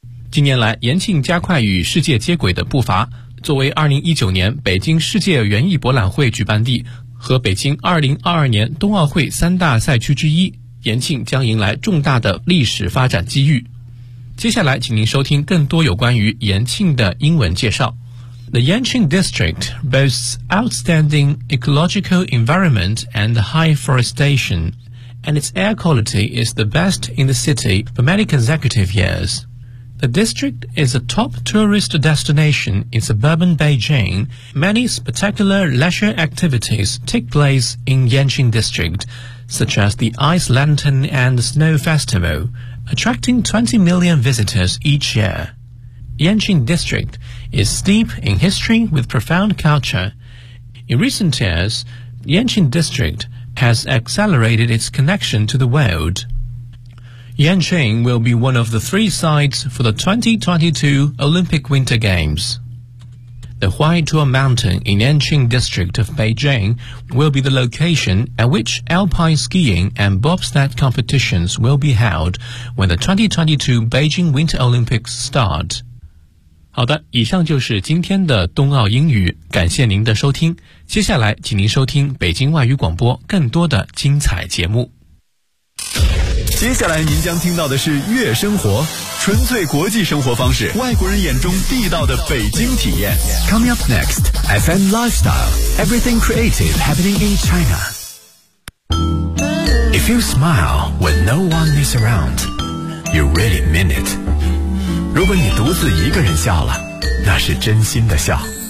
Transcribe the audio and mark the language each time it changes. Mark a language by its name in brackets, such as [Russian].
[Chinese] 近年来，延庆加快与世界接轨的步伐，作为2019年北京世界园艺博览会举办地和北京2022年冬奥会三大赛区之一，延庆将迎来重大的历史发展机遇。接下来请您收听更多有关于延庆的英文介绍。 [English] The Yanqing District boasts outstanding ecological environment and high forestation, and its air quality is the best in the city for many consecutive years. The district is a top tourist destination in suburban Beijing. Many spectacular leisure activities take place in Yanqing District, such as the Ice Lantern and Snow Festival,attracting 20 million visitors each year. Yanqing District is steeped in history with profound culture. In recent years, Yanqing District has accelerated its connection to the world. Yanqing will be one of the three sites for the 2022 Olympic Winter Games. The Huaituo Mountain in Yanqing District of Beijing will be the location at which alpine skiing and bobsled competitions will be held when the 2022 Beijing Winter Olympics start. [Chinese] 好的，以上就是今天的冬奥英语，感谢您的收听。接下来，请您收听北京外语广播更多的精彩节目。接下来您将听到的是悦生活，纯粹国际生活方式，外国人眼中地道的北京体验。 [English] Coming up next, FM Lifestyle, Everything Creative Happening in China. If you smile when no one is around, you really mean it. [Chinese] 如果你独自一个人笑了，那是真心的笑。